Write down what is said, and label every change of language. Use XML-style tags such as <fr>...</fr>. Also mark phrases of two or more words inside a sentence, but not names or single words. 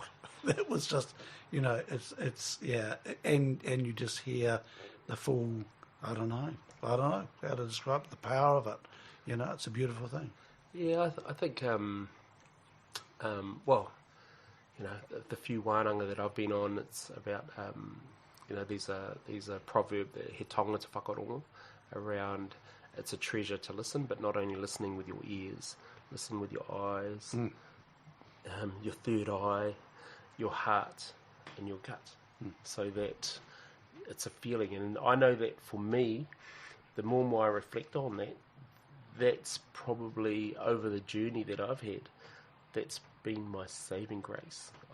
<en>That was just, you know, it's yeah. And you just hear the full, I don't know how to describe the power of it. You know, it's a beautiful thing. Yeah, I think, well, you know, the few wānanga that I've been on, it's about, you know, there's a proverb,</en> <mi>he tāngata whakarongo,</mi> <en>around it's a treasure to listen, but not only listening with your ears, listen with your eyes, your third eye, your heart, and your gut, so that it's a feeling. And I know that for me, the more and more I reflect on that, that's probably over the journey that I've had, that's been my saving grace.</en>